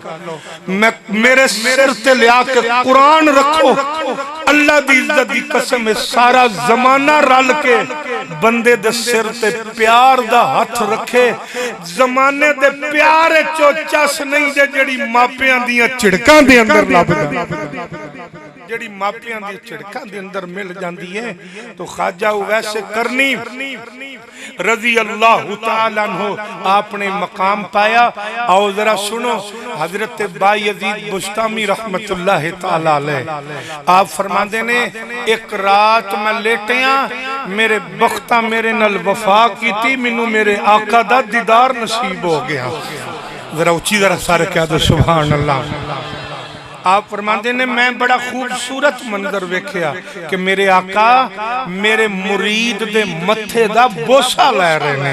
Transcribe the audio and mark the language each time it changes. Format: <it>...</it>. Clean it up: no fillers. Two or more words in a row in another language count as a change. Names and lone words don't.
<pa>میں میرے سر تے لیا کے قرآن رکھو اللہ دی عزت دی قسم ہے سارا زمانہ رل کے بندے دے سر تے پیار دا ہاتھ رکھے. زمانے دے پیار چو چس نہیں جے جیہڑی ماپیاں دیاں جھڑکاں دے اندر لبھدا جیہڑی ماپیاں دی جھڑکاں دے اندر مل جاندی ہے. تو خواجہ اویس قرنی</pa> <ar>رضي الله تعالى عنه</ar> <pa>آپنے مقام پایا. آؤ ذرا سنو حضرت بایزید بسطامی</pa> <ar>رحمة الله تعالى عليه</ar> <pa>آپ فرماتے نے اک رات میں لیٹیا میرے بختاں میرے نال وفا کیتی مینوں میرے آقا دا دیدار نصیب ہو گیا. ذرا اچی ذرا سارے کہہ دو</pa> <ar>سبحان الله.</ar> <pa>آپ فرماتے نے میں بڑا خوبصورت منظر ویکھیا کہ میرے آقا میرے مرید دے متھے دا بوسہ لے رہے نے.</pa>